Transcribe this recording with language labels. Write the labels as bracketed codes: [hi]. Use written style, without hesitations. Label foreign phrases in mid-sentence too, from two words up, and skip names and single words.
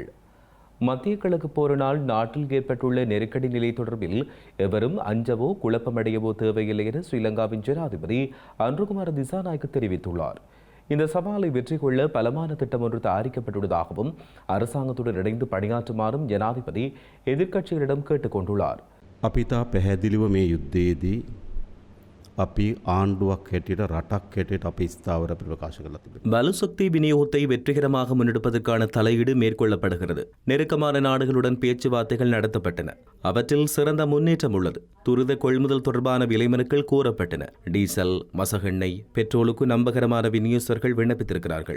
[ta] மத்திய கிழக்கு போரினால் நாட்டில் ஏற்பட்டுள்ள நெருக்கடி நிலை தொடர்பில் எவரும் அஞ்சவோ குழப்பமடையவோ தேவையில்லை என ஸ்ரீலங்காவின் ஜனாதிபதி அன்ருகுமார திசாநாயக்க தெரிவித்துள்ளார். இந்த சவாலை வெற்றி கொள்ள பலமான திட்டம் ஒன்று தயாரிக்கப்பட்டுள்ளதாகவும் அரசாங்கத்துடன் இணைந்து பணியாற்றுமாறும் ஜனாதிபதி எதிர்க்கட்சிகளிடம் கேட்டுக் கொண்டுள்ளார். [si] අපිතා පැහැදිලිව මේ යුද්ධයේදී අපි ආණ්ඩුවක් හැටියට රටක් හැටියට අපි ස්ථාවර ප්‍රකාශ කරලා තිබෙනවා. [ta] பலுசக்தி விநியோகத்தை வெற்றிகரமாக முன்னெடுப்பதற்கான தலையீடு மேற்கொள்ளப்படுகிறது. நெருக்கமான நாடுகளுடன் பேச்சுவார்த்தைகள் நடத்தப்பட்டன. அவற்றில் சிறந்த முன்னேற்றம் உள்ளது. துரித கொள்முதல் தொடர்பான விலைமனுக்கள் கோரப்பட்டன. டீசல், மசகெண்ணெய், பெட்ரோலுக்கு நம்பகரமான விநியோகஸ்தர்கள் விண்ணப்பித்திருக்கிறார்கள்.